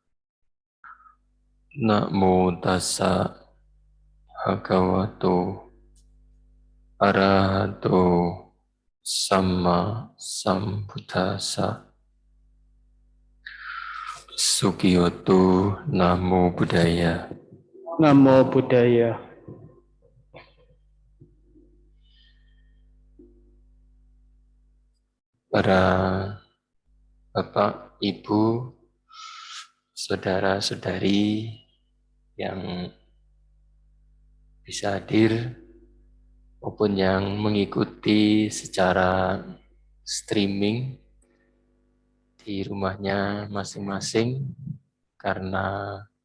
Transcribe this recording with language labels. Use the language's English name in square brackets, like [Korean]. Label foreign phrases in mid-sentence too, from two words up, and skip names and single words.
[Pali] Namo tassa bhagavato arahato sama sambuddhassa. Sukiyoto Namo Buddhaya. Namo Buddhaya. [Indonesian] Para Bapak, Ibu, Saudara-saudari yang bisa hadir maupun yang mengikuti secara streaming di rumahnya masing-masing karena